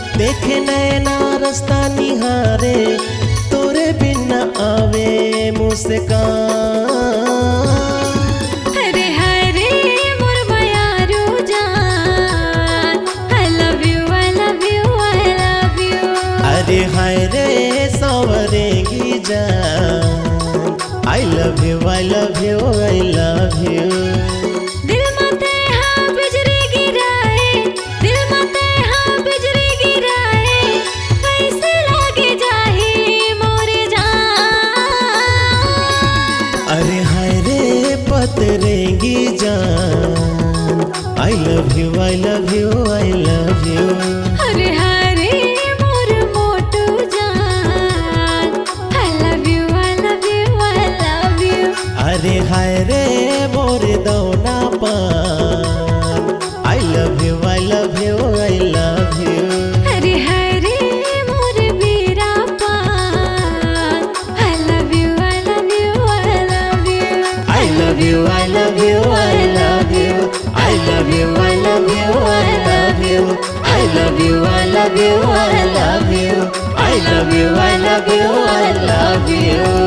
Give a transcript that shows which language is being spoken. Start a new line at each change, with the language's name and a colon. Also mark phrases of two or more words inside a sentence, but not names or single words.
Chhattisgarhi: देखे नैना रास्ता निहारे तोरे बिना आवे मुस्कान। अरे हाय रे मोर बयारो जान,
English: I love you, I love you, I love you।
Chhattisgarhi: अरे हाय रे सावरेंगी जान,
English: I love you, I love you, I love you।
Chhattisgarhi: दिल मते हाँ बिजली गिराए, दिल मते हाँ बिजली गिराए, कैसे लागे जाही मोरे जान। अरे हाय रे पतरेंगी जान,
English: I love you, I love you, I love you।
Chhattisgarhi: अरे हाय रे मोर मोटू जान,
English: I love you, I love you, I love you।
Chhattisgarhi: अरे हाय रे मोर दौना पान,
English: I love you, I love you, I love you।
Chhattisgarhi: अरे हाय रे मोर वीरा पान,
English: I love you, I love you, I love you। I love you, I love you, I love you। I love you, I love you, I love you। I love you, I love you, I love you। I love you, I love you, I love you।